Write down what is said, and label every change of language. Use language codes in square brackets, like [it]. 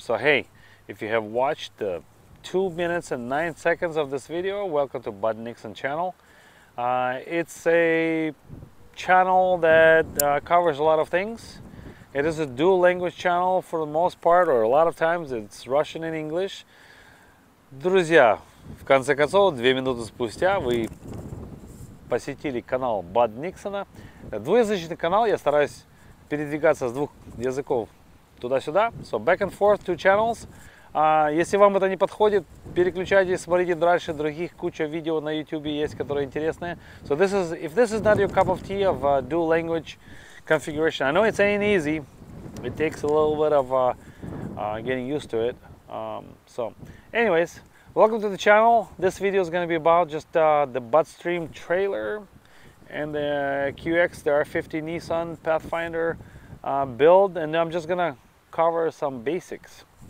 [en] So hey, if you have watched the 2 minutes and 9 seconds of this video, welcome to BudNixon channel. It's a channel that covers a lot of things. It is a dual language channel for the most part, or a lot of times it's Russian and English. [ru] Друзья, в конце концов, 2 минуты спустя вы посетили канал BudNixon. Двуязычный канал, я стараюсь передвигаться с двух языков туда-сюда. [en] So back and forth, 2 channels. [ru] Если вам это не подходит, переключайтесь, смотрите дальше, других куча видео на YouTube есть, которые интересные. [en] So if this is not your cup of tea of dual language configuration, I know it ain't easy. It takes a little bit of getting used to it. So anyways, welcome to the channel. This video is going to be about just the BudStream trailer and the QX, the R50 Nissan Pathfinder build, and I'm just going to cover some basics.